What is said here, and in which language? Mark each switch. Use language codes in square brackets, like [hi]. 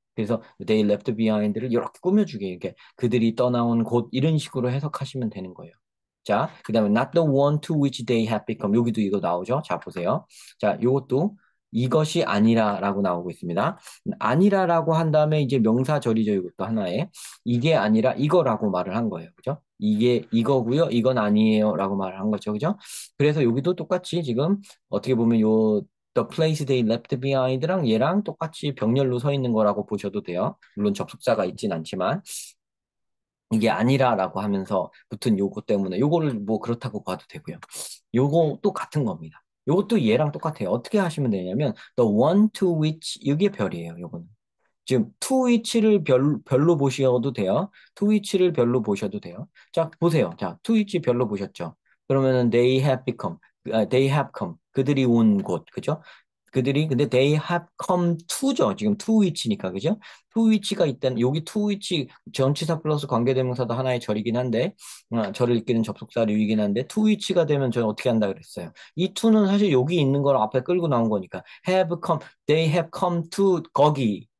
[ko] 그래서 they left behind를 이렇게 꾸며주게 이렇게 그들이 떠나온 곳 이런 식으로 해석하시면 되는 거예요. 자, 그다음에 [en] not the one to which they have become. [ko] 여기도 이거 나오죠? 자, 보세요. 자, 이것도 이것이 아니라라고 나오고 있습니다. 아니라라고 한 다음에 이제 명사절이죠. 이것도 하나에. 이게 아니라 이거라고 말을 한 거예요. 그죠? 이게 이거고요. 이건 아니에요라고 말을 한 거죠. 그죠? 그래서 여기도 똑같이 지금 어떻게 보면 [en] The place they left behind [ko] 랑 얘랑 똑같이 병렬로 서 있는 거라고 보셔도 돼요. 물론 접속사가 있진 않지만 이게 아니라라고 하면서 붙은 요거 때문에 요거를 뭐 그렇다고 봐도 되고요. 요거 또 같은 겁니다. 요것도 얘랑 똑같아요. 어떻게 하시면 되냐면 the one to which 이게 별이에요. 요거는. 지금 to which를 별로 보셔도 돼요. to which를 별로 보셔도 돼요. 자, 보세요. 자, to which 별로 보셨죠? 그러면은 [en] they have come. [ko] 그들이 온 곳, 그죠? 근데 [en] they have come to [ko] 죠. 지금 to which니까, 그죠? to which가 있다는, 여기 to which 전치사 플러스 관계대명사도 하나의 절이긴 한데, 절을 이끄는 접속사류이긴 한데, to which가 되면 저는 어떻게 한다 그랬어요? 이 to는 사실 여기 있는 걸 앞에 끌고 나온 거니까, [en] they have come to [ko] 거기.